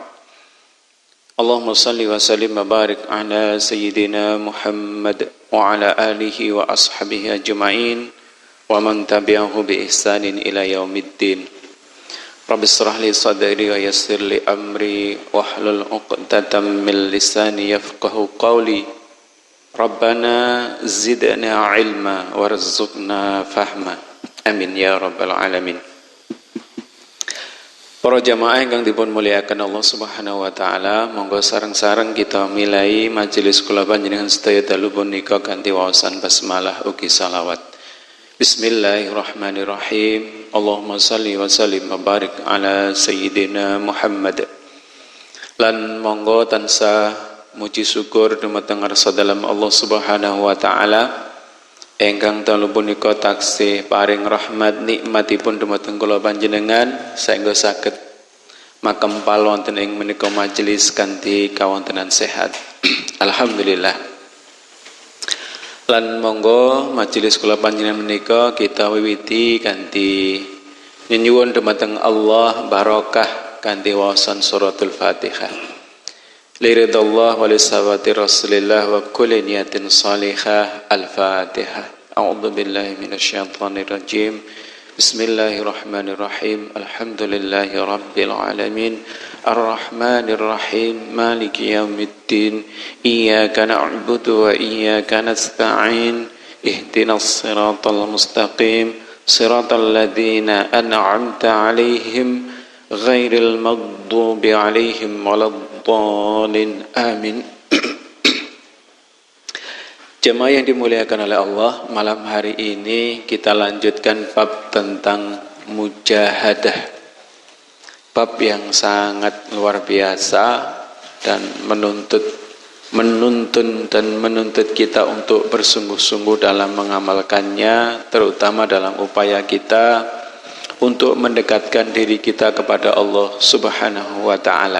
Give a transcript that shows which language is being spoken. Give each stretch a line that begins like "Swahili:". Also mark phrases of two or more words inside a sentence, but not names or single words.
Arabic: اللهم صل وسلم وبارك على سيدنا محمد وعلى آله وأصحابه أجمعين ومن تبعه بإحسان إلى يوم الدين. رب اشرح لي صدري ويسر لي أمري واحلل عقدة من لساني يفقهوا قولي. ربنا زدنا علما وارزقنا فهما. آمين يا رب العالمين.
Javanese: Para jamaah ingkang dipun muliakan Allah
Arabic: سبحانه وتعالى,
Javanese: monggo sareng-sareng kita milai majelis kula panjenengan sedaya dalu punika kanthi waosan basmalah ugi selawat.
Arabic: بسم الله الرحمن الرحيم اللهم صل وسلم وبارك على سيدنا محمد.
Javanese: Lan monggo tansah muji syukur dumateng ngarsa dalem Allah
Arabic: سبحانه وتعالى
Javanese: ingkang dalu punika taksih paring rahmat nikmatipun dumateng kula panjenengan saengga saged makempal wonten ing menika majelis kanthi kawontenan sehat.
Arabic: الحمد لله.
Javanese: Lan monggo majelis kula panjenengan menika kita wiwiti kanthi nyuwun dumateng Allah barokah kanthi waosan suratul Fatihah.
Arabic: لرضا الله ولشفاعة رسول الله وكل نية صالحة. Al-Fatihah. أعوذ بالله من الشيطان الرجيم بسم الله الرحمن الرحيم. الحمد لله رب العالمين. الرحمن الرحيم مالك يوم الدين. إياك نعبد وإياك نستعين. اهدنا الصراط المستقيم صراط الذين أنعمت عليهم غير المغضوب عليهم ولا الضالين. Amin.
Indonesian: Jemaah yang dimuliakan oleh Allah, malam hari ini kita lanjutkan bab tentang mujahadah. Bab yang sangat luar biasa dan menuntut kita untuk bersungguh-sungguh dalam mengamalkannya, terutama dalam upaya kita untuk mendekatkan diri kita kepada Allah
Arabic: سبحانه وتعالى.